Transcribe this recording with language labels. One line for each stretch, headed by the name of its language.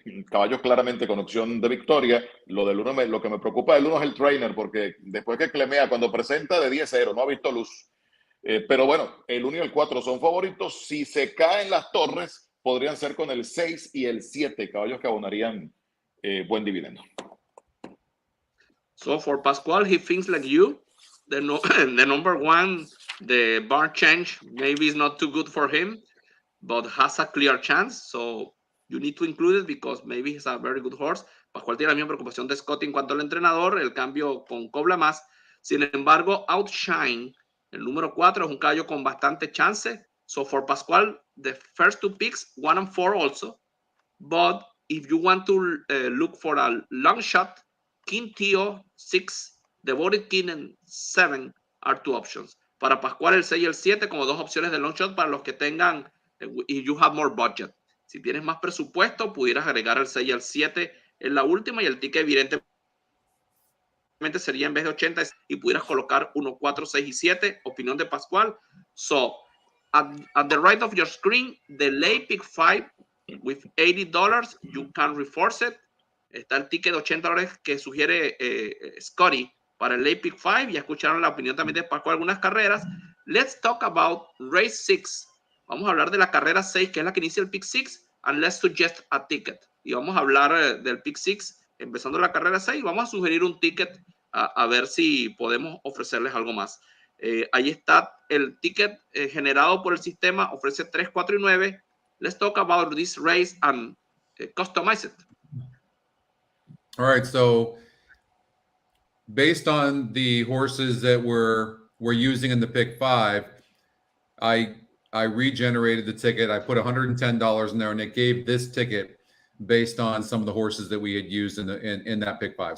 Spanish: caballos claramente con opción de victoria. Lo que me preocupa del 1 es el trainer, porque después que clemea, cuando presenta de 10-0, no ha visto luz. Pero bueno, el 1 y el 4 son favoritos. Si se caen las torres, podrían ser con el 6 y el 7, caballos que abonarían buen dividendo.
English: So for Pascual, he thinks like you. The number one, the bar change, maybe is not too good for him, but has a clear chance. So you need to include it because maybe he's a very good horse.
Spanish: Pascual tiene la misma preocupación de Scott en cuanto al entrenador, el cambio con cobla más. Sin embargo, Outshine, el número 4, es un caballo con bastante chance.
English: So for Pascual, the first two picks, 1 and 4 also. But if you want to look for a long shot, King Tio 6, Devoted King and 7 are two options.
Spanish: Para Pascual, el 6 y el 7 como dos opciones de long shot para los que tengan,
English: if you have more budget.
Spanish: Si tienes más presupuesto, pudieras agregar el 6 y el 7 en la última y el ticket evidentemente sería en vez de 80 y pudieras colocar 1, 4, 6 y 7. Opinión de Pascual.
English: So, at the right of your screen, the late pick 5 with $80, you can reforce it.
Spanish: Está el ticket de $80 que sugiere Scotty para el late pick 5. Ya escucharon la opinión también de Pascual algunas carreras.
English: Let's talk about race 6.
Spanish: Vamos a hablar de la carrera 6, que es la que inicia el pick 6,
English: and let's suggest a ticket.
Spanish: Y vamos a hablar del pick 6, empezando la carrera 6. Vamos a sugerir un ticket a ver si podemos ofrecerles algo más. Ahí está el ticket generado por el sistema, ofrece 3, 4 y 9.
English: Let's talk about this race and customize it. All right, so based on the horses that we're using in the pick 5, I regenerated the ticket. I put $110 in there, and it gave this ticket based on some of the horses that we had used in that pick 5.